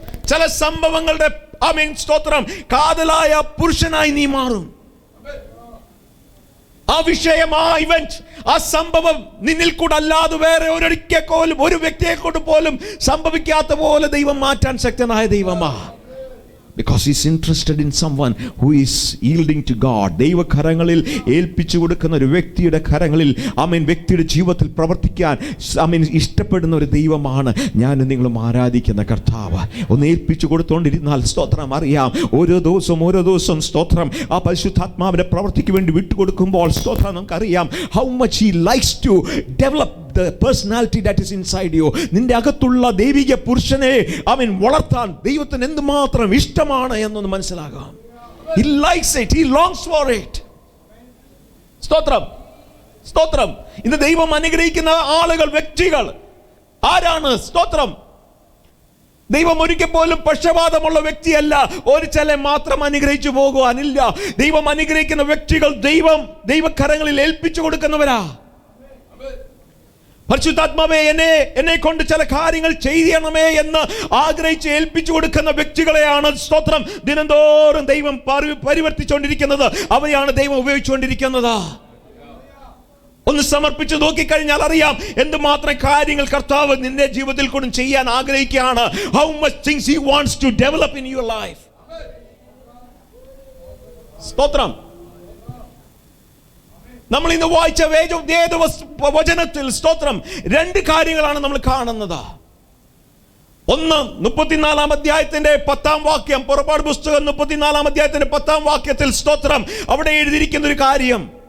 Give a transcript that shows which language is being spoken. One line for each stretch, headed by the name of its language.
Malayalam: ചില സംഭവങ്ങളുടെ സ്തോത്രം കാതലായ പുരുഷനായി നീ മാറും. ആ വിഷയം, ആ ഇവന്റ്, ആ സംഭവം നിന്നിൽ കൂടെ അല്ലാതെ വേറെ ഒരു വ്യക്തിയെ കൊണ്ട് പോലും സംഭവിക്കാത്ത പോലെ ദൈവം മാറ്റാൻ ശക്തനായ ദൈവമാ.
English: Because he's interested in someone who is yielding to God.
Malayalam: ദൈവകരങ്ങളിൽ ഏൽപ്പിച്ചു കൊടുക്കുന്ന ഒരു വ്യക്തിയുടെ കരങ്ങളിൽ വ്യക്തിയുടെ ജീവിതത്തിൽ പ്രവർത്തിക്കാൻ ഇഷ്ടപ്പെടുന്ന ഒരു ദൈവമാണ് ഞാൻ നിങ്ങളും ആരാധിക്കുന്ന കർത്താവ്. ഒന്ന് ഏൽപ്പിച്ചു കൊടുത്തുകൊണ്ടിരുന്നാൽ സ്തോത്രം അറിയാം, ഓരോ ദിവസവും സ്തോത്രം ആ പരിശുദ്ധാത്മാവിന്റെ പ്രവൃത്തിക്ക് വേണ്ടി വിട്ടുകൊടുക്കുമ്പോൾ സ്തോത്രം നമുക്കറിയാം
English: how much he likes to develop the personality that is inside you.
Malayalam: നിന്റെ അകത്തുള്ള ദൈവിക പുരുഷനെ വളർത്താൻ ദൈവത്തിന് എന്തുമാത്രം ഇഷ്ടമാണ് എന്നൊന്ന് മനസ്സിലാകാം.
English: He likes it, he longs for it.
Malayalam: സ്തോത്രം. ഇന്ന് ദൈവം അനുഗ്രഹിക്കുന്ന ആളുകൾ, വ്യക്തികൾ ആരാണ്? സ്തോത്രം. ദൈവം ഒരിക്കൽ പോലും പക്ഷപാതമുള്ള വ്യക്തിയല്ല. ഒരു ചില മാത്രം അനുഗ്രഹിച്ചു പോകുവാനില്ല. ദൈവം അനുഗ്രഹിക്കുന്ന വ്യക്തികൾ ദൈവകരങ്ങളിൽ ഏൽപ്പിച്ചു കൊടുക്കുന്നവരാ. പരിശുദ്ധാത്മാവേ എന്നെ കൊണ്ട് ചില കാര്യങ്ങൾ ചെയ്യണമേ എന്ന് ആഗ്രഹിച്ച് ഏൽപ്പിച്ചു കൊടുക്കുന്ന വ്യക്തികളെയാണ് സ്തോത്രം ദിനംതോറും ദൈവം പരിവർത്തിച്ചുകൊണ്ടിരിക്കുന്നത്. അവരെയാണ് ദൈവം ഉപയോഗിച്ചുകൊണ്ടിരിക്കുന്നത്. ഒന്ന് സമർപ്പിച്ച് നോക്കിക്കഴിഞ്ഞാൽ അറിയാം എന്തുമാത്രം കാര്യങ്ങൾ കർത്താവ് നിന്റെ ജീവിതത്തിൽ കൂടെ ചെയ്യാൻ ആഗ്രഹിക്കുകയാണ്.
English: How much things he wants to develop in your life.
Malayalam: സ്തോത്രം. നമ്മൾ ഇന്ന് വായിച്ച വചനത്തിൽ സ്തോത്രം 2 കാര്യങ്ങളാണ് നമ്മൾ കാണുന്നത്. ഒന്ന് 34 അധ്യായത്തിന്റെ 10 വാക്യം, പുറപ്പാട് പുസ്തകം 34 അധ്യായത്തിന്റെ 10 വാക്യത്തിൽ സ്തോത്രം അവിടെ എഴുതിയിരിക്കുന്ന ഒരു കാര്യം,